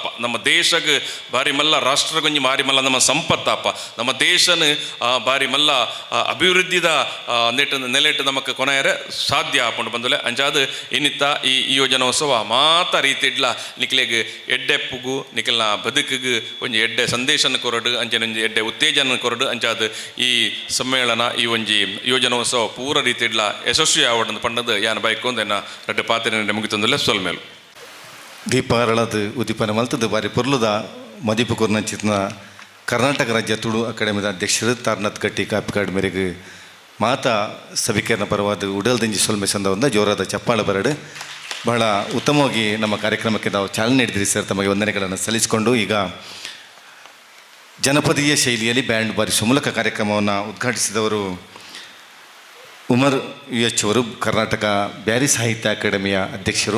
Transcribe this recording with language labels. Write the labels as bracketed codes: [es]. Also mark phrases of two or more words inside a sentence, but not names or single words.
[tcy] ನಮ್ಮ ದೇಶಕ್ಕೆ ಬಾರಿ ಮಲ್ಲ ರಾಷ್ಟ್ರಗೊಂಜಿ ಬಾರಿ ಮಲ್ಲ ನಮ್ಮ ಸಂಪತ್ತಪ್ಪ ನಮ್ಮ ದೇಶನ ಬಾರಿ ಮಲ್ಲ ಅಭಿವೃದ್ಧಿದ ನೆಲೆಟ್ಟು ನಮಕ್ ಕೊನೆಯರೆ ಸಾಧ್ಯ ಆಪಂಡು ಬಂದಲೆ ಅಂಚಾದ ಇನ್ನಿತ್ತ ಈ ಯೋಜನೋತ್ಸವ ಮಾತ ರೀತಿಡ್ಲ ನಿಖಿಲೆಗ್ ಎಡ್ಡೆಪ್ಪುಗು ನಿಖಿಲ್ನ ಬದುಕಿಗೆ ಒಂಜಿ ಎಡ್ಡೆ ಸಂದೇಶನ ಕೊರಡು ಅಂಚೆ ಒಂಜಿ ಎಡ್ಡೆ ಉತ್ತೇಜನ ಕೊರಡು ಅಂಚಾದ ಈ ಸಮ್ಮೇಳನ ಈ ಒಂಜಿ ಯೋಜನೋತ್ಸವ ಪೂರ ರೀತಿಡ್ಲ ಯಶಸ್ವಿ ಆವಡನ್ನು ಪಂಡದು ಯಾನ ಬೈಕೊಂದು ಎನ್ನ ರಡ್ಡೆ ಪಾತ್ರೆ ಮುಗಿತಂದಲ್ಲ ಸೊಲ್ಮೇಲು ದೀಪ ಅರಳದು ಉದ್ದೀಪನ ಮಲ್ತದ್ದು ಬಾರಿ ಪೊರ್ಲುದ ಮದೀಪ ಕೊರ್ನಂಚಿತ್ನ ಕರ್ನಾಟಕ ರಾಜ್ಯ ತುಳು ಅಕಾಡೆಮಿದ ಅಧ್ಯಕ್ಷರು ತಾರ್ನಾಥ್ ಗಟ್ಟಿ ಕಾಪಿಕಾಡ್ ಮೇರೆಗೆ ಮಾತಾ ಸಭಿಕರಣ ಪರವಾದ ಉಡಲ್ದಿಂಜಿ ಸೊಲ್ಮೆ ಸಂದವಂದ ಜೋರಾದ ಚಪ್ಪಾಳ ಬರಡು [kn] ಬಹಳ ಉತ್ತಮವಾಗಿ ನಮ್ಮ ಕಾರ್ಯಕ್ರಮಕ್ಕೆ ನಾವು ಚಾಲನೆ ನೀಡಿದ್ರಿ ಸರ್. ತಮಗೆ ವಂದನೆಗಳನ್ನು ಸಲ್ಲಿಸಿಕೊಂಡು ಈಗ ಜನಪದೀಯ ಶೈಲಿಯಲ್ಲಿ ಬ್ಯಾಂಡ್ ಬಾರಿಸುವ ಮೂಲಕ ಕಾರ್ಯಕ್ರಮವನ್ನು ಉದ್ಘಾಟಿಸಿದವರು ಉಮರ್ UH ಅವರು ಕರ್ನಾಟಕ ಬ್ಯಾರಿ ಸಾಹಿತ್ಯ ಅಕಾಡೆಮಿಯ ಅಧ್ಯಕ್ಷರು.